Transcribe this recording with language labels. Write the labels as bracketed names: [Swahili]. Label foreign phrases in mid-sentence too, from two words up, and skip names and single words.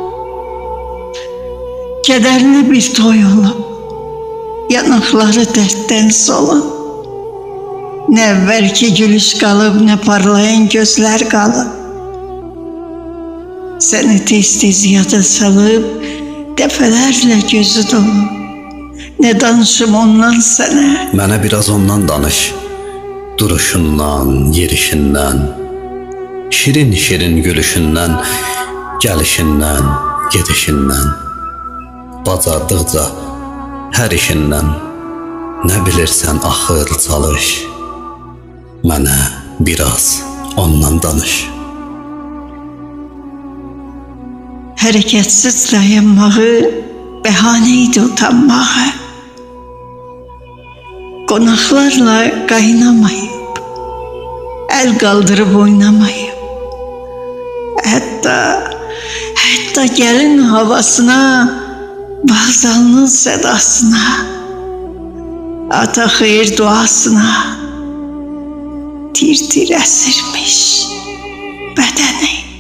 [Turkish] Kederli bir toy olup, yanakları dertten solup, ne evvelki gülüş kalıp, ne parlayan gözler kalıp, seni tez tez yada salıp, defelerle gözü dolu. [Azerbaijani] Ne danışım ondan sana. Mənə biraz ondan danış. Duruşundan, yerişindən, şirin şirin gülüşündən, gəlişindən, gedişindən, bacardıqca hər işindən, nə bilirsən axır çalış. Mənə biraz ondan danış. [Turkish] Hareketsiz dayanmağı behaneydi utanmağı. Konaklarla kaynamayıp, el kaldırıp oynamayıp, hatta gelin havasına, bağzalının sedasına, ata hayır duasına, tir tir esirmiş bedeni.